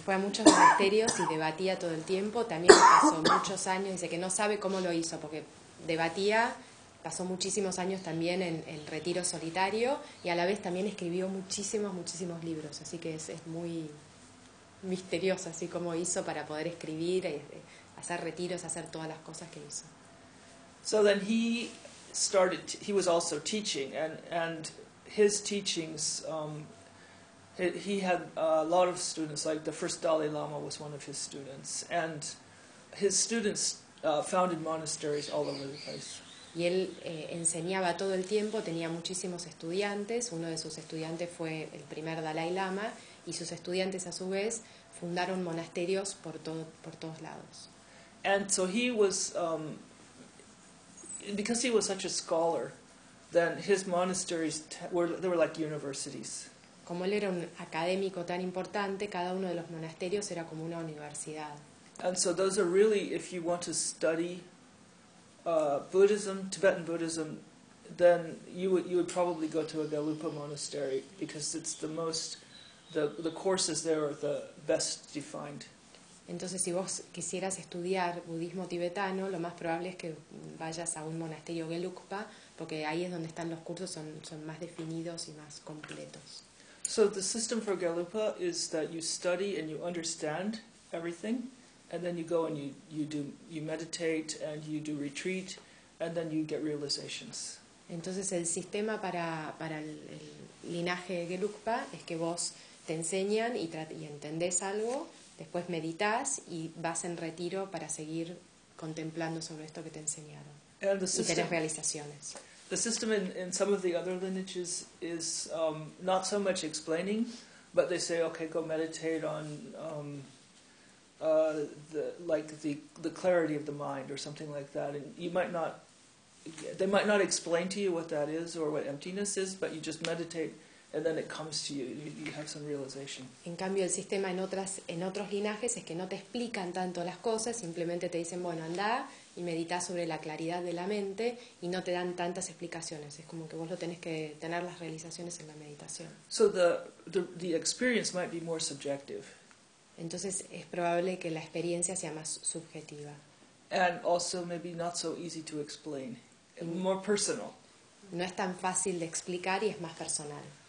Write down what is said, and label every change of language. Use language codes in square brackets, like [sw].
[es] Fue a muchos monasterios y debatía todo el tiempo. También pasó muchos años, dice que no sabe cómo lo hizo, porque debatía, pasó muchísimos años también en el retiro solitario, y a la vez también escribió muchísimos libros, así que es muy misterioso así cómo hizo para poder escribir, hacer retiros, hacer todas las cosas que hizo. [en] So then he started, he was also teaching, and his teachings he had a lot of students. Like the first Dalai Lama was one of his students, and his students founded monasteries all over the place. [es] Y él enseñaba todo el tiempo. Tenía muchísimos estudiantes. Uno de sus estudiantes fue el primer Dalai Lama, y sus estudiantes a su vez fundaron monasterios por todos lados. [en] And so he was, because he was such a scholar, then his monasteries were like universities. [es] Como él era un académico tan importante, cada uno de los monasterios era como una universidad. [en] And so those are really, if you want to study Buddhism, Tibetan Buddhism, then you would probably go to a Gelugpa monastery, because it's the most, the courses there are the best defined. [es] Entonces, si vos quisieras estudiar budismo tibetano, lo más probable es que vayas a un monasterio Gelugpa, porque ahí es donde están los cursos, son más definidos y más completos. [en] So the system for Gelugpa is that you study and you understand everything, and then you go and you meditate and you do retreat, and then you get realizations. [es] Entonces el sistema para el linaje Gelugpa es que vos te enseñan y entendés algo, después meditas y vas en retiro para seguir contemplando sobre esto que te enseñaron. [en] And the system, [es] y tenés realizaciones. [en] The system in some of the other lineages is not so much explaining, but they say, okay, go meditate on the clarity of the mind or something like that. And they might not explain to you what that is or what emptiness is, but you just meditate and then it comes to you, you have some realization. [es] En cambio, el sistema en otros linajes es que no te explican tanto las cosas, simplemente te dicen, bueno, anda y medita sobre la claridad de la mente y no te dan tantas explicaciones. Es como que vos lo tenés que tener las realizaciones en la meditación. [en] So the experience might be more subjective. [es] Entonces es probable que la experiencia sea más subjetiva. [en] And also maybe not so easy to explain, more personal. [es] No es tan fácil de explicar y es más personal.